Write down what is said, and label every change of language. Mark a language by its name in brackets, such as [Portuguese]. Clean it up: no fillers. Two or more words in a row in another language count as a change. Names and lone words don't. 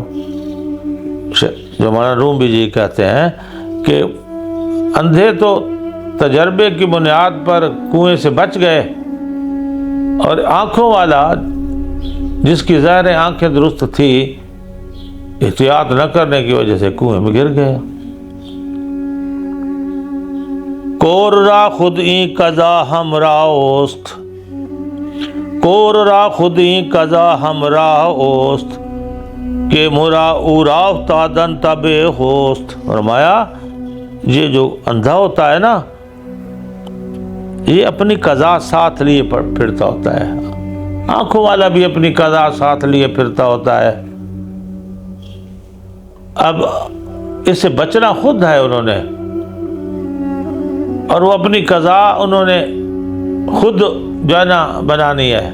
[Urdu] جو مولانا روم بھی جی کہتے ہیں کہ اندھے تو تجربے کی بنیاد پر کنویں سے بچ گئے، اور آنکھوں والا جس کی ظاہر آنکھیں درست تھی احتیاط نہ کرنے کی وجہ سے کنویں میں گر گیا۔ [Persian] کور را خود این قضا ہمراہ اوست، کور را خود این قضا ہمراہ اوست کہ مرا اورا افتادن تبے ہوست۔ [Urdu] فرمایا یہ جو اندھا ہوتا ہے نا یہ اپنی قضا ساتھ لیے پھرتا ہوتا ہے، آنکھوں والا بھی اپنی قضا ساتھ لیے پھرتا ہوتا ہے۔ اب اس سے بچنا خود ہے انہوں نے، اور وہ اپنی قضا انہوں نے خود جو ہے نا بنانی ہے۔